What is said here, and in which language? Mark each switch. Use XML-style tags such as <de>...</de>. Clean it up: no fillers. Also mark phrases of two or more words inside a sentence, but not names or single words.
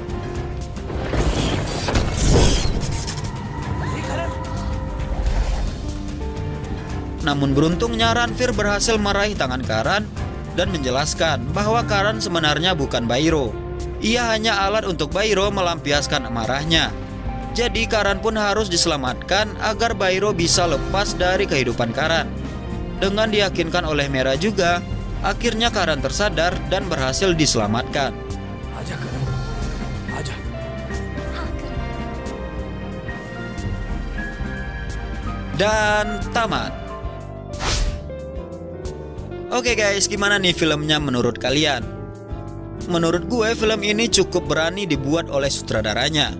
<id>Namun beruntungnya Ranveer berhasil meraih tangan Karan dan menjelaskan bahwa Karan sebenarnya bukan Bairo. Ia hanya alat untuk Bairo melampiaskan amarahnya. Jadi Karan pun harus diselamatkan agar Bairo bisa lepas dari kehidupan Karan. Dengan diyakinkan oleh Mera juga, akhirnya Karan tersadar dan berhasil diselamatkan.</id> <hi>आजा करण, आजा।</hi> <id>Dan tamat. Oke guys, gimana nih filmnya menurut kalian? Menurut gue film ini cukup berani dibuat oleh sutradaranya.</id>